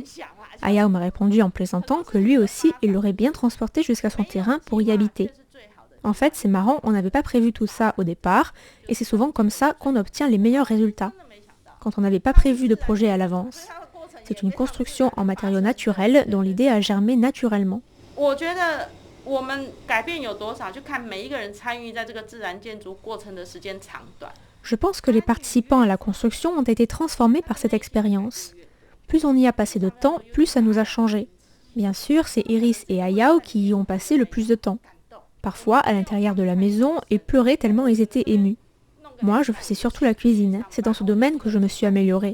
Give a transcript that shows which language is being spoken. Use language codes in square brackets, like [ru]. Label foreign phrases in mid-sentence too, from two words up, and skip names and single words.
[fr] Ayao m'a répondu en plaisantant que lui aussi il l'aurait bien transporté jusqu'à son terrain pour y habiter. En fait, c'est marrant, on n'avait pas prévu tout ça au départ et c'est souvent comme ça qu'on obtient les meilleurs résultats. Quand on n'avait pas prévu de projet à l'avance. C'est une construction en matériaux naturels dont l'idée a germé naturellement. [zh] 我们改变有多少，就看每一个人参与在这个自然建筑过程的时间长短。 [fr] Je pense que les participants à la construction ont été transformés par cette expérience. Plus on y a passé de temps, plus ça nous a changé. Bien sûr, c'est Iris et Ayao qui y ont passé le plus de temps. Parfois, à l'intérieur de la maison, ils pleuraient tellement ils étaient émus. Moi, je faisais surtout la cuisine. C'est dans ce domaine que je me suis améliorée.